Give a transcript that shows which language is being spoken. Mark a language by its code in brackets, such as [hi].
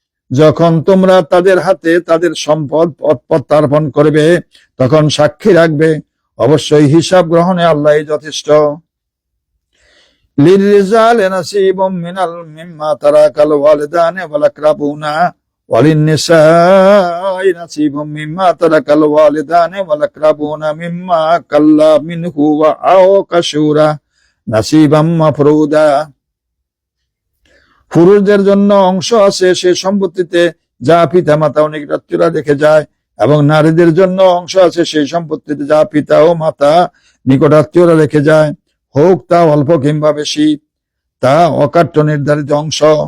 [bn] যখন তোমরা তাদের হাতে তাদের সম্পদ প্রত্যার্পণ করবে, তখন সাক্ষী রাখবে, অবশ্যই হিসাব গ্রহণে আল্লাহই যথেষ্ট। [ar] লিররিজালি নাসিবুম মিম্মা তারাকাল ওয়ালিদানি ওয়াল আকরাবুনা وللنساء نصيب مما ترك الوالدان والأقربون مما قل منه أو كثر نصيبا مفروضا। [bn] পুরুষদের জন্য অংশ আছে সে সম্পত্তিতে যা পিতা মাতা ও নিকটাত্মীয়রা রেখে যায়, এবং নারীদের জন্য অংশ আছে সেই সম্পত্তিতে যা পিতা ও মাতা নিকটাত্মীয়রা রেখে যায়, হোক তা অল্প কিংবা বেশি, তা অকাট্য নির্ধারিত অংশ।